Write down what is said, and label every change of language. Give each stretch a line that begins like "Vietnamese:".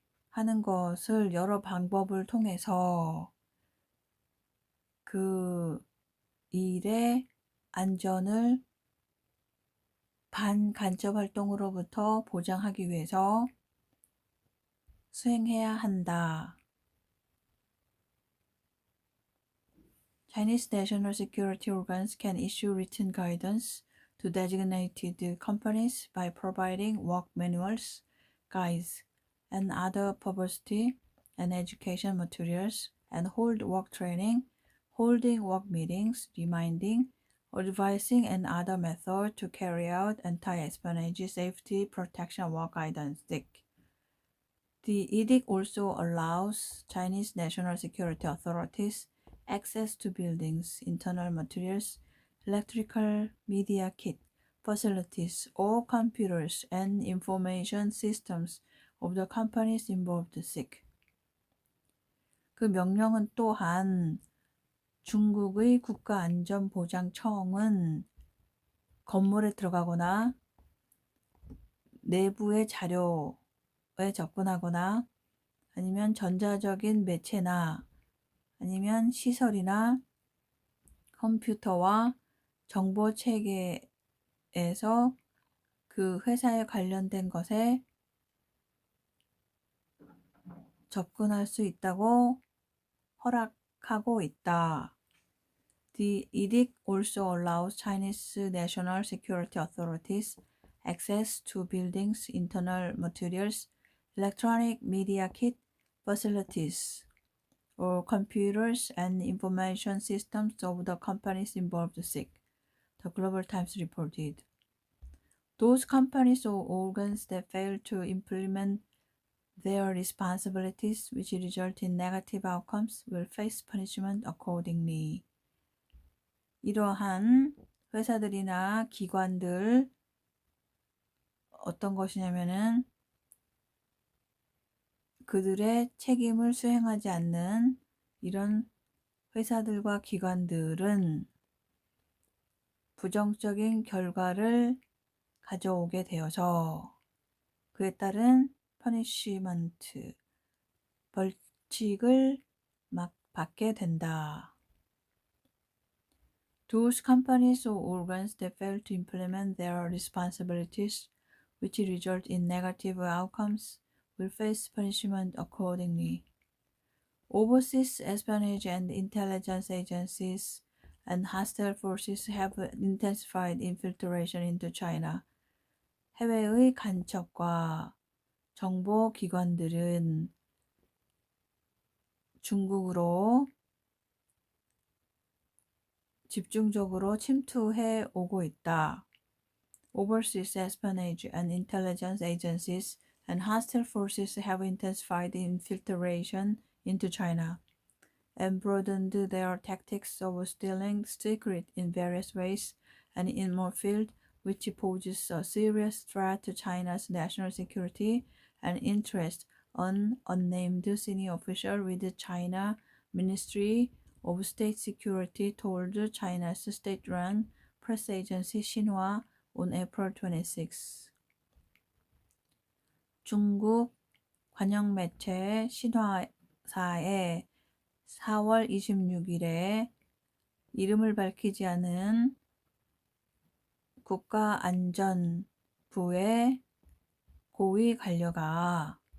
Korean: 하는 것을 여러 방법을 통해서 그 일의 안전을 반간접 활동으로부터 보장하기 위해서 수행해야 한다.
English: Chinese national security organs can issue written guidance to designated companies by providing work manuals, guides, and other publicity and education materials, and hold work training, holding work meetings, reminding, advising, and other methods to carry out anti-espionage safety protection work guidance. The edict also allows Chinese national security authorities access to buildings, internal materials, electrical media kit, facilities, or computers and information systems of the companies involved.
Korean: 그 명령은 또한 중국의 국가안전보장청은 건물에 들어가거나 내부의 자료에 접근하거나 아니면 전자적인 매체나 아니면 시설이나 컴퓨터와 정보체계에서 그 회사에 관련된 것에 접근할 수 있다고 허락하고 있다.
English: The edict also allows Chinese national security authorities access to buildings, internal materials, electronic media kit, facilities, or computers and information systems of the companies involved. The Global Times reported. Those companies or organs that fail to implement their responsibilities, which result in negative outcomes, will face punishment accordingly.
Korean: 이러한 회사들이나 기관들 어떤 것이냐면은 그들의 책임을 수행하지 않는 이런 회사들과 기관들은 부정적인 결과를 가져오게 되어서 그에 따른 퍼니시먼트, 벌칙을 받게 된다.
English: Those companies or organs that fail to implement their responsibilities, which result in negative outcomes, will face punishment accordingly. Overseas espionage and intelligence agencies and hostile forces have intensified infiltration into China.
Korean: 해외의 간첩과 정보 기관들은 중국으로 집중적으로 침투해 오고 있다.
English: Overseas espionage and intelligence agencies and hostile forces have intensified infiltration into China and broadened their tactics of stealing secret in various ways and in more fields which poses a serious threat to China's national security and interest. An unnamed senior official with the China Ministry of State Security told China's state-run press agency Xinhua on April 26.
Korean: 중국 관영 매체 신화사에 4월 26일에 이름을 밝히지 않은 국가안전부의 고위 관료가